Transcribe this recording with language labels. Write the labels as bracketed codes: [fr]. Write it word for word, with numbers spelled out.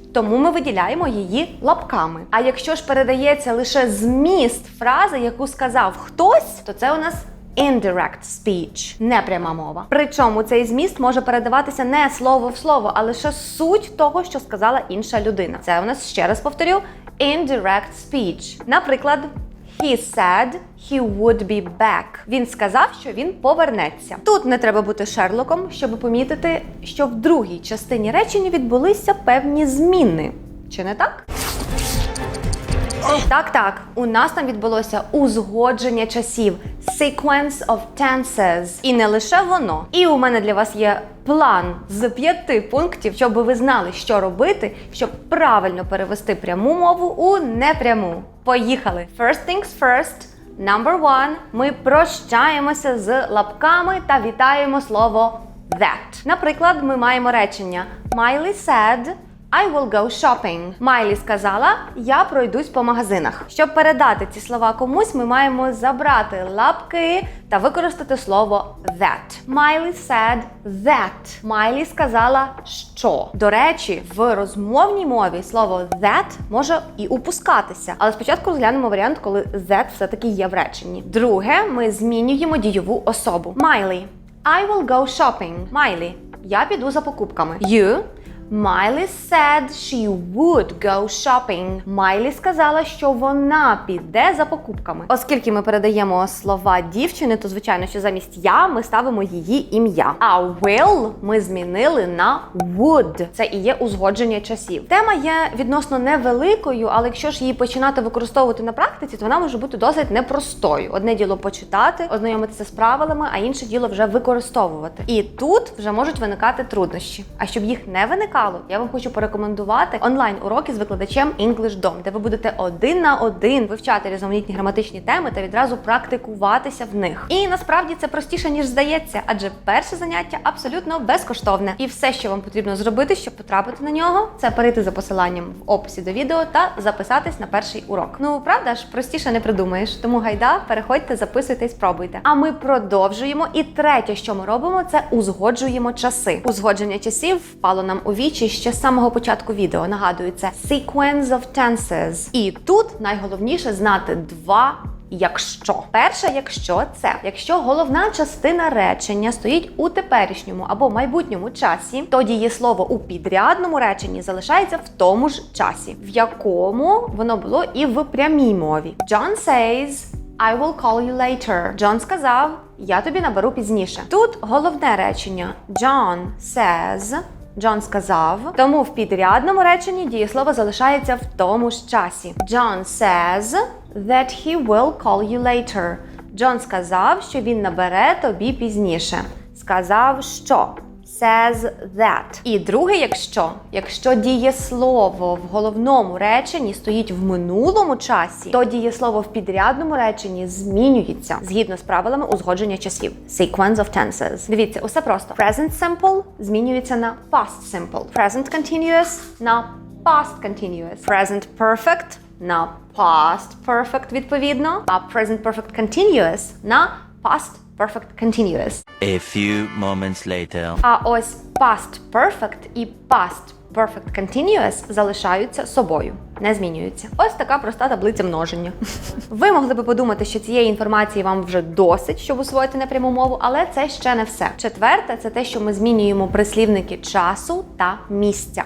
[uk] Тому ми виділяємо її лапками. А якщо ж передається лише зміст фрази, яку сказав хтось, то це у нас indirect speech, непряма мова. Причому цей зміст може передаватися не слово в слово, а лише суть того, що сказала інша людина. Це у нас, ще раз повторю, indirect speech. [en] Наприклад, he said he would be back. [uk] Він сказав, що він повернеться. Тут не треба бути Шерлоком, щоб помітити, що в другій частині речення відбулися певні зміни. Чи не так? Так-так, у нас там відбулося узгодження часів. Sequence of tenses. І не лише воно. І у мене для вас є план з п'яти пунктів, щоб ви знали, що робити, щоб правильно перевести пряму мову у непряму. [en] Поїхали! First things first. Number one. [uk] Ми прощаємося з лапками та вітаємо слово that. Наприклад, ми маємо речення [en] Miley said I will go shopping. [uk] Майлі сказала, я пройдусь по магазинах. Щоб передати ці слова комусь, ми маємо забрати лапки та використати слово that. [en] Майлі said that. [uk] Майлі сказала, що. До речі, в розмовній мові слово that може і упускатися. Але спочатку розглянемо варіант, коли that все-таки є в реченні. Друге, ми змінюємо дієву особу. [en] Майлі. I will go shopping. Майлі. [uk] Я піду за покупками. [en] You. Майлі said she would go shopping. Майлі сказала, що вона піде за покупками. [uk] Оскільки ми передаємо слова дівчини, то, звичайно, що замість «я» ми ставимо її ім'я. А will ми змінили на would. Це і є узгодження часів. Тема є відносно невеликою, але якщо ж її починати використовувати на практиці, то вона може бути досить непростою. Одне діло почитати, ознайомитися з правилами, а інше діло вже використовувати. І тут вже можуть виникати труднощі. А щоб їх не виникало, я вам хочу порекомендувати онлайн-уроки з викладачем EnglishDom, де ви будете один на один вивчати різноманітні граматичні теми та відразу практикуватися в них. І насправді це простіше, ніж здається, адже перше заняття абсолютно безкоштовне. І все, що вам потрібно зробити, щоб потрапити на нього, це перейти за посиланням в описі до відео та записатись на перший урок. Ну, правда ж, простіше не придумаєш. Тому гайда, переходьте, записуйтесь, пробуйте. А ми продовжуємо. І третє, що ми робимо, це узгоджуємо часи. Узгодження часів впало нам у вічі ще з самого початку відео. Нагадую, це sequence of tenses. І тут найголовніше знати два якщо. Перше якщо – це якщо головна частина речення стоїть у теперішньому або майбутньому часі, то дієслово у підрядному реченні залишається в тому ж часі, в якому воно було і в прямій мові. [en] John says, I will call you later. [uk] John сказав, я тобі наберу пізніше. Тут головне речення John says – Джон сказав, тому в підрядному реченні дієслово залишається в тому ж часі. [en] John says that he will call you later. [uk] Джон сказав, що він набере тобі пізніше. Сказав, що? Says that. І друге якщо. Якщо дієслово в головному реченні стоїть в минулому часі, то дієслово в підрядному реченні змінюється згідно з правилами узгодження часів. Sequence of tenses. Дивіться, усе просто. Present simple змінюється на past simple. Present continuous на past continuous. Present perfect на past perfect відповідно. А present perfect continuous на past perfect continuous. [en] A few moments later. [uk] А ось past perfect і past perfect continuous залишаються собою, не змінюються. Ось така проста таблиця множення. Ви могли би подумати, що цієї інформації вам вже досить, щоб усвоїти непряму мову, але це ще не все. Четверте, це те, що ми змінюємо прислівники часу та місця.